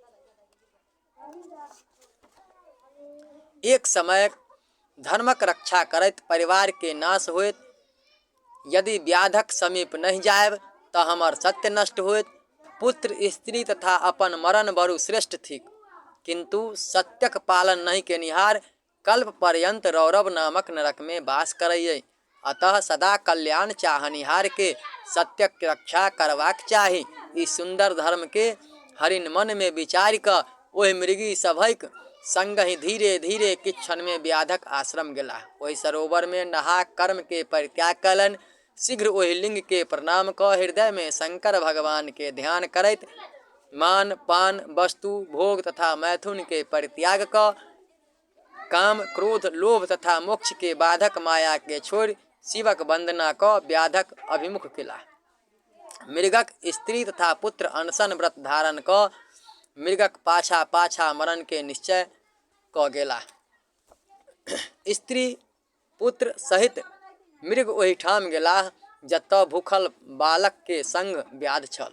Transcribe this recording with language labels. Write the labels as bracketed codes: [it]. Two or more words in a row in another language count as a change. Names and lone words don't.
[mai] एक समय धर्मक रक्षा करैत परिवार के नाश होइत। यदि व्याधक समीप नहीं जायब तऽ हमर सत्य नष्ट होइत। पुत्र स्त्री तथा अपन मरण बरु श्रेष्ठ थिक, किंतु सत्यक पालन नहीं केनिहार कल्प पर्यंत रौरव नामक नरक में वास करैये। अतः सदा कल्याण चाहनिहार के सत्यक रक्षा करबाक चाही। ई सुंदर धर्म के हरिण मन में विचारि कऽ ओहि मृगी सभक संगहि धीरे धीरे किछ क्षण में व्याधक आश्रम गेलाह। ओहि सरोवर में नहा कर्म के परित्याग कयलनि। शीघ्र ओहि लिंग के प्रणाम कऽ हृदय में शंकर भगवान के ध्यान करैत मान पान वस्तु भोग तथा मैथुन के परित्याग कऽ काम क्रोध लोभ तथा मोक्ष के बाधक माया के छोड़ि शिवक वंदना कऽ व्याधक अभिमुख केलाह। मृगक स्त्री तथा पुत्र अनशन व्रत धारण कऽ मृगक पाछा पाछा मरण के निश्चय कऽ गेलाह। स्त्री पुत्र सहित मृग ओहिठाम गेलाह जतऽ भूखल बालक के संग व्याध छल।